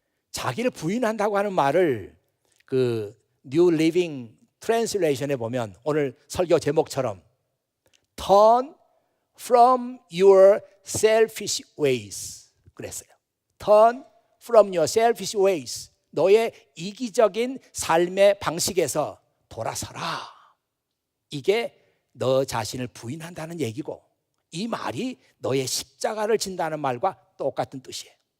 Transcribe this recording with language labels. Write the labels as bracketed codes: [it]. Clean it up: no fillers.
[ko] 자기를 부인한다고 하는 말을 그 New Living Translation에 보면 오늘 설교 제목처럼 [en] Turn from your selfish ways [ko] 그랬어요. [en] Turn from your selfish ways. [ko] 너의 이기적인 삶의 방식에서 돌아서라. 이게 너 자신을 부인한다는 얘기고, 이 말이 너의 십자가를 진다는 말과 똑같은 뜻이에요.